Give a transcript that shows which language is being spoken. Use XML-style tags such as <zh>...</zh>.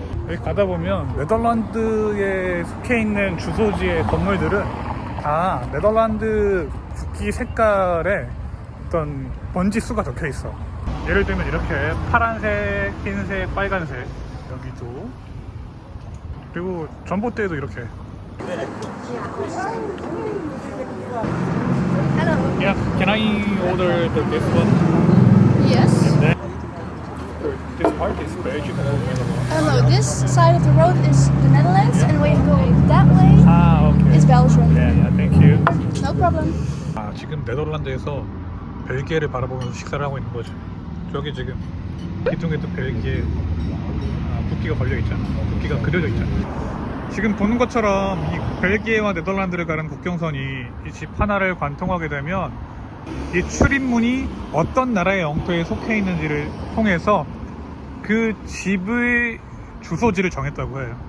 <ko>여기 가다 보면 네덜란드에 속해 있는 주소지의 건물들은 다 네덜란드 국기 색깔의 어떤 번지 수가 적혀 있어. 예를 들면 이렇게 파란색, 흰색, 빨간색 여기도, 그리고 전봇대도 이렇게.</ko> <en>Hello. Yeah, can I order this one? Yes. Then this part is Belgium or Netherlands? No, this side of the road is the Netherlands, and when you go that way, Okay. it's Belgium. Yeah, thank you. No problem.</en> <ko>지금 네덜란드에서 벨기에를 바라보면서 식사를 하고 있는 거지. 저기 지금 기둥에도 벨기에 국기가 걸려 있잖아. 국기가 그려져 있잖아. 지금 보는 것처럼 이 벨기에와 네덜란드를 가는 국경선이 이 집 하나를 관통하게 되면 이 출입문이 어떤 나라의 영토에 속해 있는지를 통해서 그 집의 주소지를 정했다고 해요.</ko>